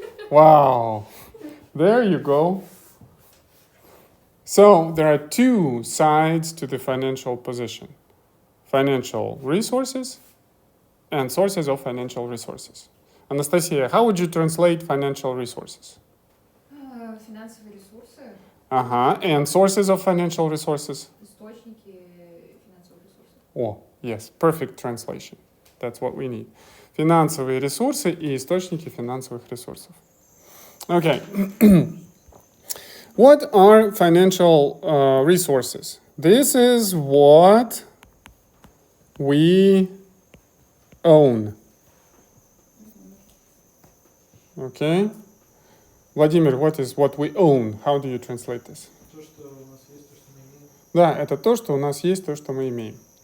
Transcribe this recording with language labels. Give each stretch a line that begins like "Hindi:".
English: Wow, there you go. So there are two sides to the financial position. Financial resources and sources of financial resources. Anastasia, how would you translate financial resources?
Russian: Финансовые ресурсы,
English: And sources of financial resources?
Russian: источники финансовых ресурсов.
English: Oh, yes, perfect translation. That's what we need.
Russian: Финансовые ресурсы и источники финансовых ресурсов.
English: Okay. What are financial resources? This is what we own. Okay. Владимир, what is what we own? How do you translate this?
Russian: То, что у нас есть, то, что мы имеем. Да, это то, что у нас есть, то, что мы имеем.